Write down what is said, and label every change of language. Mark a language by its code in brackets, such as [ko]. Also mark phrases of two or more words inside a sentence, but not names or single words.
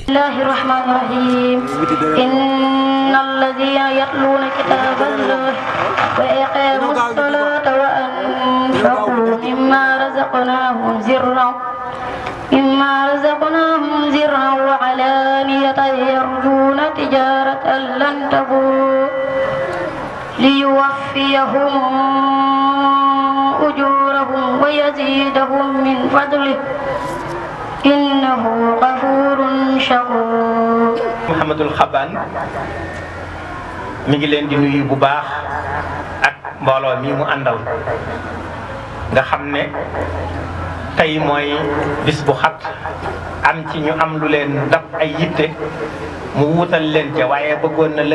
[ar] بسم الله الرحمن الرحيم إن الذين يتلون كتاب الله وأقاموا الصلاة وأنفقوا مما رزقناهم سرا وعلانية يرجون تجارة لن تبور ليوفيهم أجورهم ويزيدهم من فضله إنه غفور شكور. [wo] Mouhamadul Xaban mi ngi leen di nuyu bu baax ak mbooloo mi mu àndal nga xam ne tey mooy bis bu xat am ci ñu am lu leen dab ay yitte mu wuutal leen ca waaye bëggoon na